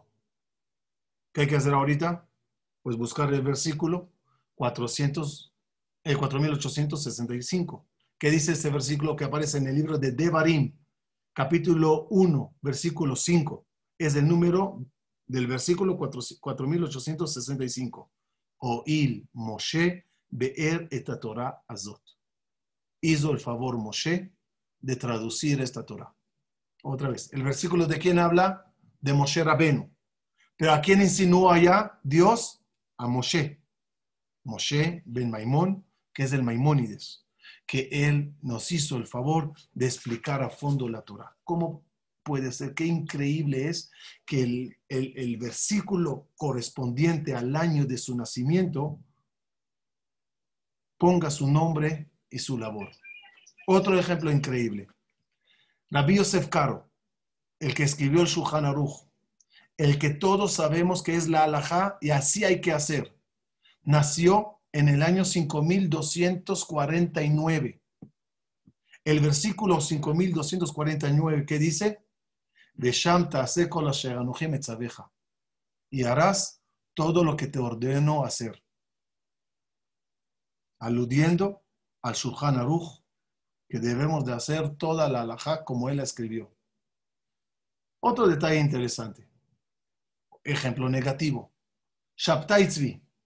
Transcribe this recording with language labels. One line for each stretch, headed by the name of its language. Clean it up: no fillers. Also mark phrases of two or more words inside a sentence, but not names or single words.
Spanish: ¿Qué hay que hacer ahorita? Pues buscar el versículo 4865. ¿Qué dice este versículo que aparece en el libro de Devarim, capítulo 1, versículo 5? Es el número del versículo 4865.
Hebrew: הואיל משה באר את תורה הזאת.
Spanish: Hizo el favor Moshe de traducir esta Torah. Otra vez, ¿el versículo de quién habla? De Moshe Rabenu. ¿Pero a quién insinuó allá Dios? A Moshe. Moshe ben Maimón, que es el Maimónides, que él nos hizo el favor de explicar a fondo la Torah. ¿Cómo puede ser, qué increíble es que el versículo correspondiente al año de su nacimiento ponga su nombre y su labor. Otro ejemplo increíble. Rabbi Yosef Karo, el que escribió el Shulchan Aruch, el que todos sabemos que es la halajá y así hay que hacer. Nació en el año 5249. El versículo 5249 que dice,
Hebrew: ושם תעשה כל אשר אנכי מצוך,
Spanish: y harás todo lo que te ordeno hacer. Aludiendo al Shulchan Aruch, que debemos de hacer toda la halajá como él la escribió. Otro detalle interesante. Ejemplo negativo. Shabtai Tzvi.